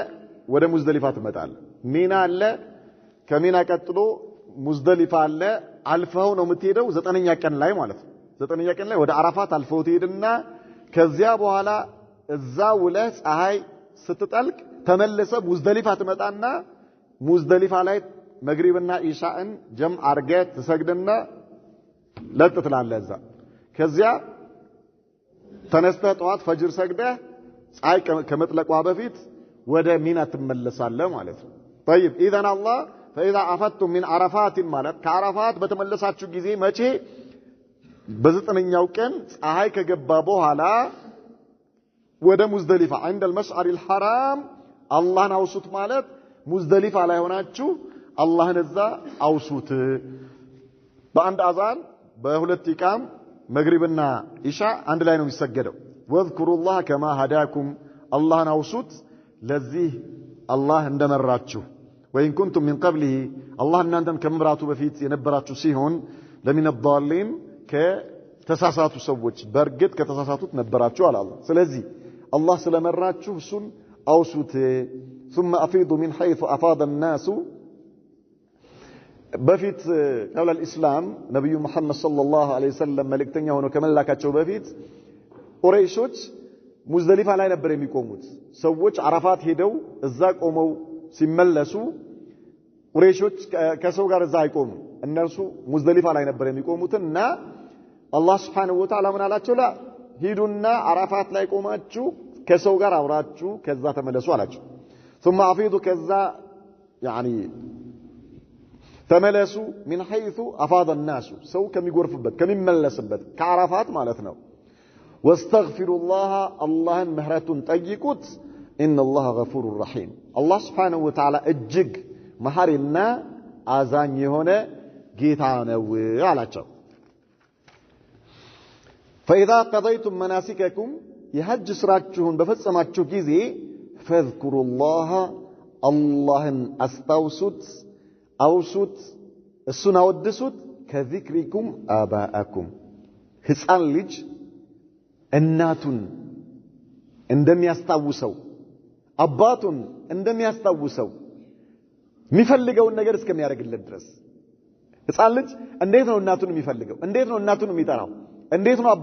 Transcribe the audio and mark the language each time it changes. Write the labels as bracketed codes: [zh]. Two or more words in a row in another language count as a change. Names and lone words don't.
[am] ወደ ሙዝደሊፋ ትመጣለህ። ሚና አለ፣ ከሚና ቀጥሎ ሙዝደሊፋ አለ። አልፈው ነው የምትሄደው 9ኛ ቀን ላይ ማለት ነው። 9ኛ ቀን ላይ ወደ አራፋት አልፈው ትሄድና ከዚያ በኋላ እዛ ውለህ ፀሐይ ስትጠልቅ ተመለሰ ሙዝደሊፋ ትመጣና ሙዝደሊፋ ላይ መግሪብና ኢሻእን ጀምዕ አርገህ ትሰግድና ለጥ ትላለህ እዛ። ከዚያ ተነስተህ ጠዋት ፈጅር ሰግደህ ፀሐይ ከመጥለቋ በፊት ወደ ሚና ትመለሳለህ ማለት ነው። [ar] طيب اذا الله فاذا افضتم من عرفات [am] ማለት ከአረፋት በተመለሳችሁ ጊዜ መቼ በዘጠነኛው ቀን ፀሐይ ከገባ በኋላ ወደ ሙዝደሊፋ [ar] عند المشعر الحرام [am] አላህን አውሱት ማለት ሙዝደሊፋ ላይ ሆናችሁ አላህን እዛ አውሱት በአንድ አዛን በሁለት ኢቃም መግሪብና ኢሻ አንድ ላይ ነው የሚሰገደው [ar] واذكروا الله كما هداكم [am] አላህን አውሱት ለዚህ አላህ እንደመራችሁ [ar] وإن كنتم من قبله الله [am] እናንተን ከመምራቱ በፊት የነበራችሁ ሲሆን [ar] لمن الضالين [am] ከተሳሳቱ ሰዎች በርግጥ ከተሳሳቱት ነበራችሁ አለ አላህ ስለዚህ አላህ ስለመራችሁ እሱን አውሱት [ar] ثم أفيضوا من حيث أفاض الناس [am] በፊት [ar] قبل الإسلام [am] ነብዩ መሐመድ [ar] صلى الله عليه وسلم [am] መልእክተኛ ሆነው ከመላካቸው በፊት ቁረይሾች ሙዝደሊፋ ላይ ነበር የሚቆሙት ሰዎች አረፋት ሄደው እዛ ቆመው ሲመለሱ ቁረይሾች ከሰው ጋር እዛ አይቆሙ እነርሱ ሙዝደሊፋ ላይ ነበር የሚቆሙትና አላህ [ar] سبحانه وتعالى [am] ምን አላቸው ላ ሂዱና አረፋት ላይ ቆማችሁ ከሰው ጋር አውራችሁ ከዛ ተመለሱ አላቸው [ar] ثم أفيضوا [am] ከዛ يعني ተመለሱ [ar] من حيث أفاض الناس [am] ሰው ከሚጎርፍበት ከሚመለስበት ከአረፋት ማለት ነው [ar] واستغفروا الله [am] اللهን ምህረቱን ጠይቁት [ar] إن الله غفور رحيم الله سبحانه وتعالى [am] እጅግ መሐሪና አዛኝ የሆነ ጌታ ነው አላቸው [ar] فإذا قضيتم مناسككم [am] የሐጅ ስራችሁን በፈጸማችሁ ጊዜ [ar] فاذكروا الله [am] اللهን አስታውሱት አውሱት እሱን አወድሱት [ar] كذكركم آباءكم [am] ሕፃን ልጅ እናቱን እንደሚያስታውሰው አባቱን እንደሚያስታውሰው የሚፈልገውን ነገር እስከሚያደርግለት ድረስ ሕፃን ልጅ እንዴት ነው እናቱን የሚፈልገው እንዴት ነው እናቱን የሚጠራው እንዴት ነው